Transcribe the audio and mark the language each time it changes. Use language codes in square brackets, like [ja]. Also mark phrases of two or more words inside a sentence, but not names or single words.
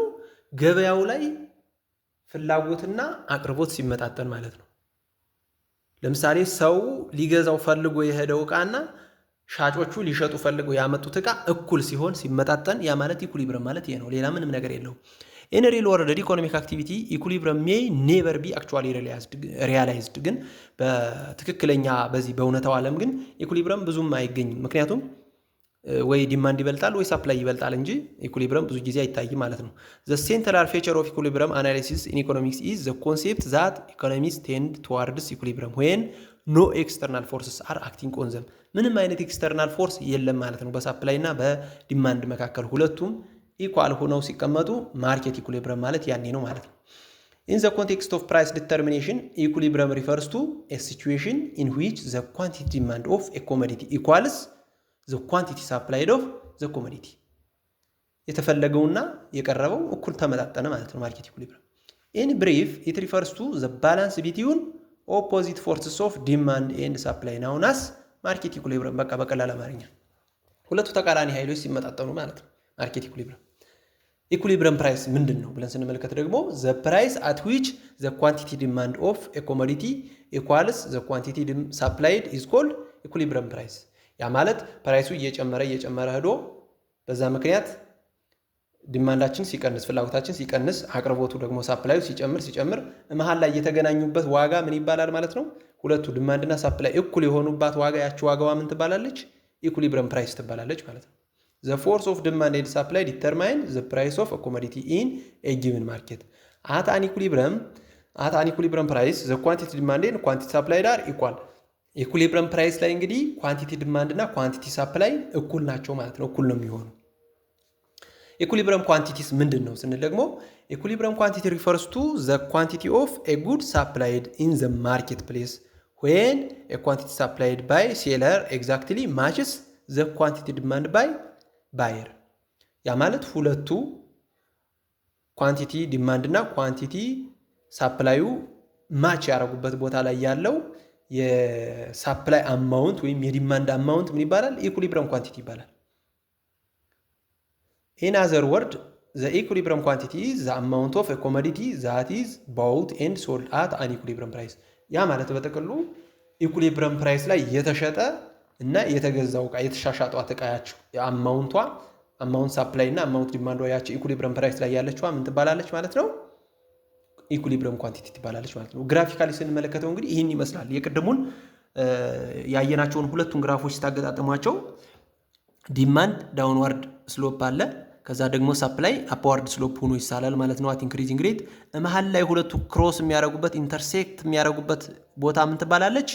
[am] ገበያው ላይ ፍላጎትና አቅርቦት ሲመጣጠን ማለት ነው። ለምሳሌ ሰው ሊገዛው ፈልጎ የሄደው ዕቃና ሻጮቹ ሊሸጡ ፈልገው ያመጡት ዕቃ እኩል ሲሆን ሲመጣጠን ያ ማለት ኢኩሊብረም ማለት ይሄ ነው። ሌላ ምንም ነገር የለውም። [en] in real world economic activity equilibrium may never be actually realized. [am] ግን በትክክለኛ በዚህ በእውነታው ዓለም ግን ኢኩሊብረም ብዙም አይገኝም። ምክንያቱም ወይ ዲማንድ ይበልጣል ወይ ሳፕላይ ይበልጣል እንጂ ኢኩሊብረም ብዙ ጊዜ አይታይም ማለት ነው። [en] the central feature of equilibrium analysis in economics is the concept that economies tend towards equilibrium when no external forces are acting on them. [am] ምንም አይነት [en] external force [am] የለም ማለት ነው በሳፕላይ እና በዲማንድ መካከል ሁለቱም [en] ኢኳል [am] ሆነው ሲቀመጡ [en] market equilibrium [am] ማለት ያኔ ነው ማለት ነው። [en] In the context of price determination, equilibrium refers to a situation in which the quantity demand of a commodity equals the quantity supplied of the commodity. [am] የተፈለገውና የቀረበው እኩል ተመጣጠነ ማለት ነው [en] market equilibrium። In brief, it refers to the balance between opposite forces of demand and supply known as market equilibrium። [am] በቃ በቀላል አማርኛ ሁለቱ ተቃራኒ ኃይሎች ሲመጣጠኑ ማለት ነው [en] market equilibrium። equilibrium price [am] ምንድን ነው ብለን ስንመለከት ደግሞ [en] the price at which the quantity demand of a commodity equals the quantity supplied is called equilibrium price። [am] ያ ማለት ፕራይሱ እየጨመረ ሄዶ በዛ ምክንያት ዲማንዳችን ሲቀንስ ፍላጎታችን ሲቀንስ አቅርቦቱ ደግሞ ሳፕላዩ ሲጨምር መሃል ላይ የተገናኙበት ዋጋ ምን ይባላል ማለት ነው? ሁለቱ ዲማንድና ሳፕላይ እኩል የሆኑባት ዋጋ ያቺ ዋጋዋ ምን ትባላለች? [en] equilibrium price [am] ትባላለች ማለት ነው። [en] The force of demand and supply determine the price of a commodity in a given market. At an equilibrium price, the quantity demand and quantity supplied are equal. equilibrium price [am] ላይ እንግዲህ [en] quantity demand [am] እና [en] quantity supply [am] እኩል ናቸው ማለት ነው። እኩል ነው የሚሆኑ። ኢኩሊብረም [en] ኳንቲቲስ [am] ምንድን ነው ስንል ደግሞ [en] equilibrium quantity refers to the quantity of a good supplied in the marketplace when a quantity supplied by seller exactly matches the quantity demand by buyer። [am] ያ ማለት ሁለቱ [en] quantity demand እና quantity supply [am] ማች ያደረጉበት ቦታ ላይ ያለው የሳፕላይ አማውንት ወይም የዲማንድ አማውንት ምን ይባላል? [en] equilibrium quantity [am] ይባላል። [en] In other words, the equilibrium quantity is the amount of a commodity that is bought and sold at an equilibrium price። [am] ያ ማለት በጥቅሉ [en] equilibrium price [am] ላይ የተሸጠ እና የተገዛው ዕቃ የተሻሻጧት ዕቃ ያቺ [en] amount supply [am] እና [en] amount demand [am] ያቺ [en] equilibrium price [am] ላይ ያለችዋ ምን ትባላለች ማለት ነው? [en] equilibrium quantity [am] ትባላለች ማለት ነው። ግራፊካሊ ስንመለከተው እንግዲህ ይህን ይመስላል። የቅድሙን ያየናቸውን ሁለቱን ግራፎች ስታገጣጥሟቸው [en] demand downward slope [am] አለ፣ ከዛ ደግሞ [en] supply upward slope [am] ሆኖ ይሳላል ማለት ነው። [en] at increasing rate [am] መሃል ላይ ሁለቱ ክሮስ የሚያደርጉበት ኢንተርሴክት የሚያደርጉበት ቦታ ምን ትባላለች?